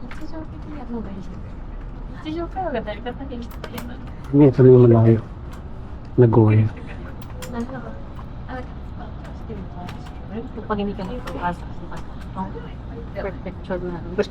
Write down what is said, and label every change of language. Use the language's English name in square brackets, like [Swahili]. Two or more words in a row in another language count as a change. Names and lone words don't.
[Japanese] 常的にやるのがいいです。日常会話が成り立たへん人がやる。 [Filipino] Ito na yung malayo. Nagoya. Pag hindi ka nagpapasok sa perfection na.